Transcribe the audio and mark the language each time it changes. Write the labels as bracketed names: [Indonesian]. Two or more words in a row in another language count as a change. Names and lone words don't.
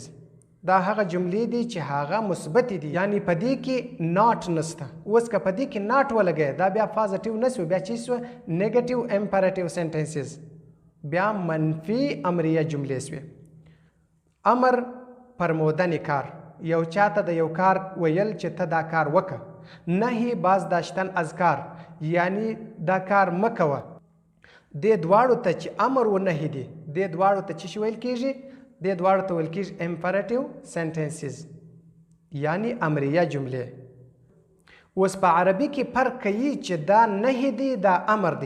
[Pashto] دا هغه جملې دي چې هغه مثبتې دي، یعنی په دې کې ناټ نشته. اوس که په دې کې ناټ ولګوې دا بیا پازیټیو نه شو، بیا چې شوه [English] negative imperative sentences, [Pashto] بیا منفی امریه جملې سوې. [Persian] امر فرمودن کار، [Pashto] یو چاته د یو کار ویل چې ته دا کار وکړه. [Persian] نهی باز داشتن از کار، [Pashto] یعنی دا کار مه کوه. دې دواړو ته چې امر و نهی دی، دې دواړو ته څه ویل کیږي؟ دې دواړو ته ویل کیږي [English] imperative sentences [Pashto] یعنی امریه جملې. اوس په عربي کې فرق کوي چې دا نهی دی دا امر دی.